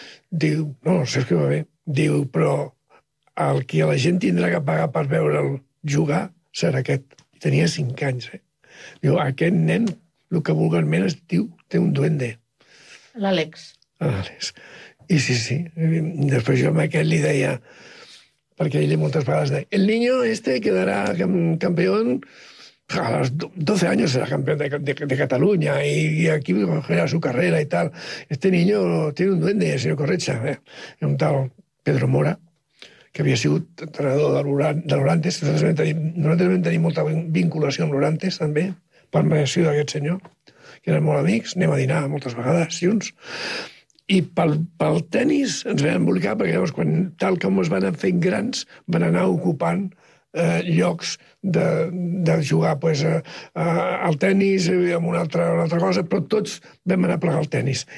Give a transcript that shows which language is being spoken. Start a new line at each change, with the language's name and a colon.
Catalan: Diu, no, el Sergio va bé. Diu, però el que la gent tindrà que pagar per veure'l jugar serà aquest. Tenia 5 anys, eh? Diu, aquest nen, el que vulgarment es diu, té un duende. L'Àlex. L'Àlex. I sí, sí. I després jo amb aquest li deia, perquè ell moltes vegades deia,
Spanish: el niño este
Catalan: quedarà campió...
Spanish: A los 12 años era campeón de Cataluña y aquí era su carrera y tal. Este niño tiene un duende, el señor Corretja, ¿eh? Un tal Pedro Mora, que había sido entrenador de l'Orantes.
Catalan: Nosotros vam tenir molta vinculació amb l'Orantes, també, per mediació d'aquest senyor, que eren molt amics, anem a dinar moltes vegades junts. I pel tennis ens vam embolicar, perquè llavors, quan, tal com es van fent grans, van anar ocupant llocs de jugar pues, al tennis i amb una altra cosa, però tots vam anar a plegar al tennis.